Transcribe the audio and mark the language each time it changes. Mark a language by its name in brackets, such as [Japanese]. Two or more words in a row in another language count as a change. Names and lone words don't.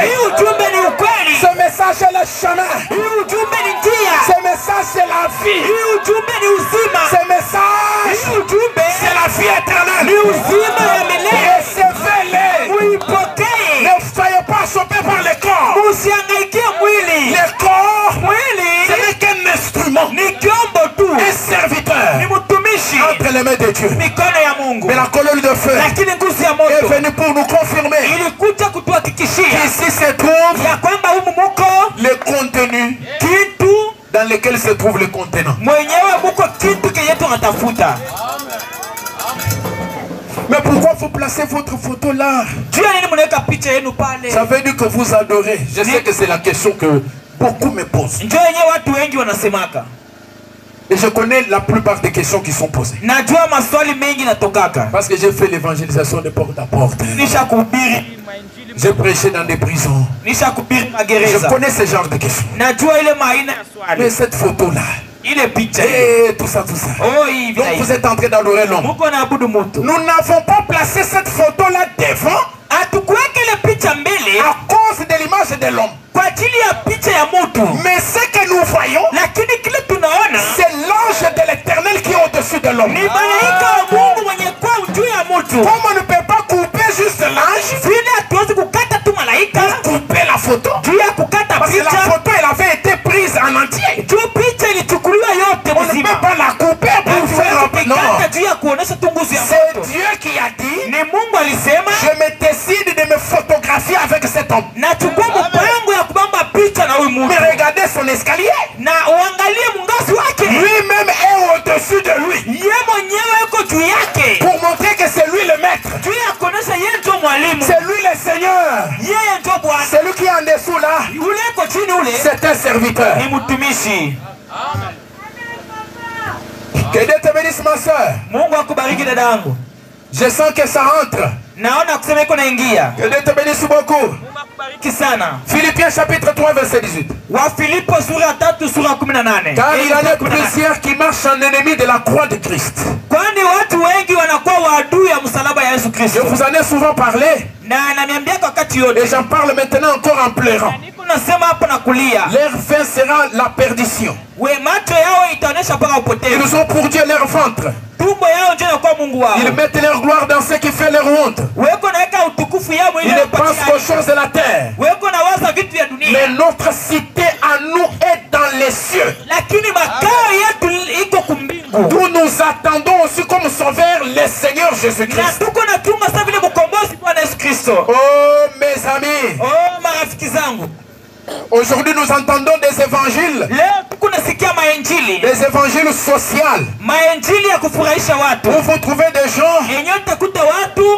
[Swahili] Hii ujumbe ni ukweli. [French] Ce message est le chemin. [Swahili] Hii ujumbe ni njia. [French] Ce message c'est la vie. [Swahili] Hii ujumbe ni uzima. [French] Ce message [Swahili] Hii ujumbe [French] c'est la vie [Swahili] ni [French] éternelle. [Swahili] uzima ya milele. [French] Recevez-les. [Swahili] Uipokee. [French] Ne soyez pas chopés par le corps. [Swahili] Usihangaikie mwili. [French] Le corps, ce [Swahili] Mwili [French] n'est qu'un instrument, [Swahili] ni kyombo tu, [French] un serviteur [Swahili] ni mtumishi [French] entre les mains de Dieu. [Swahili] mikono ya Mungu. [French] Mais la colonne de feu [Swahili] Lakini nguzo ya [French] est [Swahili] moto [French] venue pour nous confirmer [Swahili] ilikuja kutuhakikishia [French] qu'ici se trouve [Swahili] ya kwamba humu muko [French] le contenu [Swahili] kitu [French] dans lequel se trouve le contenant. [Swahili] mwenyewe, muko kitu kenye tunatafuta. [French] Mais pourquoi vous placez votre photo là? [Swahili] Juu ya nini mnaweka picha yenu pale? [French] Ça veut dire que vous adorez. Je sais que c'est la question que beaucoup me posent. [Swahili] Njoo yenyewe watu wengi wanasemaka. [French] Et je connais la plupart des questions qui sont posées. [Swahili] Najua maswali mengi natokaka. [French] Parce que j'ai fait l'évangélisation de porte à porte. [Swahili] Nisha kuhubiri, [French] J'ai prêché dans des prisons. [Swahili] nisha kuhubiri [French] Je [Swahili] magereza. [French] connais ce genre de questions. [Swahili] Najua ile maina ya [French] Mais [Swahili] swali. [French] cette photo-là, [Swahili] Ile picha ile. [French] et tout ça, tout ça. [Swahili] Oh, hivi [French] Donc [Swahili] na [French] vous [Swahili] hivi. [French] êtes en train d'adorer l'homme. [Swahili] Muko naabudu mtu. [French] Nous n'avons pas placé cette photo-là devant [Swahili] Hatukuweka ile picha mbele [French] à cause de l'image de l'homme. [Swahili] kwa ajili ya picha ya mtu. [French] Mais ce que nous voyons, [Swahili] Lakini kile tunaona [French] c'est l'ange de l'éternel qui est au-dessus de l'homme. [Swahili] ni malaika wa Mungu mwenye kwa juu ya mtu. [French] Comme on ne peut pas couper juste l'ange, [Swahili] Vile hatuwezi kukata tu malaika [French] couper la photo. [Swahili] juu ya kukata [French] Parce que la [Swahili] picha. [French] photo, elle avait été prise en entier. [Swahili] Juu picha ilichukuliwa yote [French] On ne [Swahili] mzima. [French] peut pas la couper pour faire un peu. Non. [Swahili] Kukata juu ya kuonesha tu nguzo ya [French] C'est [Swahili] moto. [French] Dieu qui a dit, [Swahili] Ni Mungu alisema, [French] je me décide de me photographier avec cet homme. [Swahili] nachukua mpango ya kubamba picha na huyu [French] Mais [Swahili] mtu. [French] regardez son escalier. [Swahili] Na uangalie mungazi wake. [French] Lui-même est au-dessus de lui. [Swahili] Ye mwenyewe yuko juu yake. [French] Pour montrer que c'est lui le maître. [Swahili] Juu ya kuonesha yeye ndio mwalimu. [French] C'est lui le Seigneur. [Swahili] Yeye ndio Bwana. [French] Celui qui est en dessous là, [Swahili] Ule yuko chini ule [French] c'est un serviteur. [Swahili] ni mtumishi. [French] Que Dieu te bénisse, ma soeur. [Swahili] Mungu akubariki dada yangu. [French] Je sens que ça entre. [Swahili] Naona kusema iko naingia. [French] Que Dieu te bénisse beaucoup. [Swahili] Mungu akubariki sana. [French] Philippiens chapitre 3 verset 18. [Swahili] Wa Filipo sura 3 sura 18. [French] Car il y en a plusieurs qui marchent en ennemi de la croix de Christ. [Swahili] Kwani watu wengi wanakuwa waadui ya msalaba ya Yesu [French] Je [Swahili] Kristo. [French] vous en ai souvent parlé. [Swahili] Na ananiambia kwa wakati yote. [French] Et j'en parle maintenant encore en pleurant. [Swahili] Niko nasema hapa na kulia. [French] Leur fin sera la perdition. [Swahili] We macho yao itaonesha mpaka upotevu. [French] Ils ont pour Dieu leur ventre. [Swahili] Tumbo yao ndio inakuwa Mungu wao. [French] Ils mettent leur gloire dans ce qui fait leur honte. [Swahili] Weko naweka utukufu yao [French] Ils [Swahili] ile. [French] ne pensent qu'aux choses de la terre. [Swahili] Weko na waza vitu vya dunia. [French] Mais notre cité à nous est dans les cieux. [Swahili] Lakini makao yetu iko kumbingu. [French] D'où nous attendons aussi comme sauveur le Seigneur Jésus-Christ. [Swahili] Na tuko na tuma sasa vile mkombozi Bwana Yesu Kristo. [French] Oh mes amis. [Swahili] Oh marafiki zangu. [French] Aujourd'hui nous entendons des évangiles. [Swahili] Leo tuko nasikia maenjili. [French] Des évangiles sociaux. [Swahili] Maenjili ya kufurahisha watu. [French] Où vous trouvez des gens [Swahili] Enyewe utakuta watu